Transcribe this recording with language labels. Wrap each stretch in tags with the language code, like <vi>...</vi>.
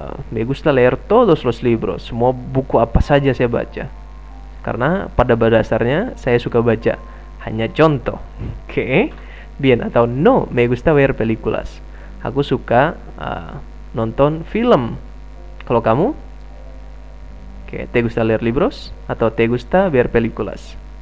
<es>Me gusta leer todos los libros.</es> <id>Semua buku apa saja saya baca. Karena pada dasarnya saya suka baca. Hanya contoh. Oke. Bien, atau no,</id> <es>me gusta ver películas.</es> <id>Aku suka nonton film. Kalau kamu?</id> <es>Oke, ¿te gusta leer libros? Atau te gusta ver películas?</es>